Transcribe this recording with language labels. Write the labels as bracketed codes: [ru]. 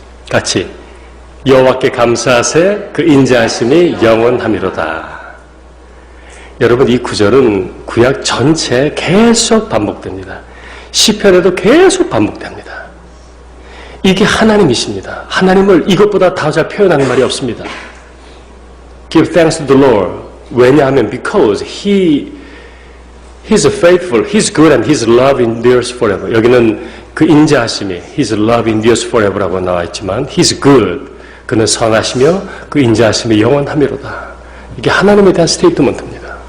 [ko] 같이 여호와께 감사하세 그 인자하심이 영원하미로다. 여러분, 이 구절은 구약 전체에 계속 반복됩니다. 시편에도 계속 반복됩니다. 이게 하나님이십니다. 하나님을 이것보다 더 잘 표현하는 말이 없습니다. [en] Give thanks to the Lord. [ko] 왜냐하면 [en] because He's faithful, He's good, and His love endures forever. [ko] 여기는 그 인자하심이 [en] His love endures forever [ko] 라고 나와 있지만 [en] He's good, [ko] 그는 선하시며 그 인자하심이 영원하미로다. 이게 하나님에 대한 스테이트먼트입니다.